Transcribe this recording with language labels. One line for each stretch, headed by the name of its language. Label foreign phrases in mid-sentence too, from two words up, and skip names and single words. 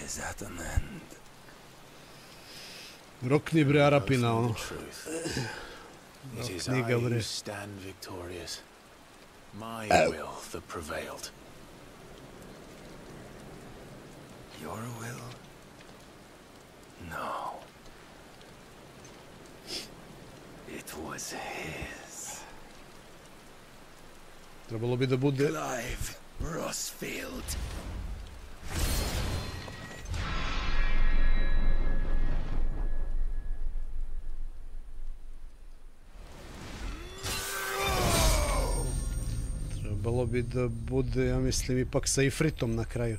English: at an end.
Serbian: Rokni bre Arapina, ono.
English: It is I
Serbian: Knjiga, bre.
English: who stand victorious. My will that prevailed. Your will? No. It was his.
Serbian: Trebalo bi da bude... Clive Rossfield. Trebalo bi da bude, ja mislim, ipak sa Ifritom na kraju.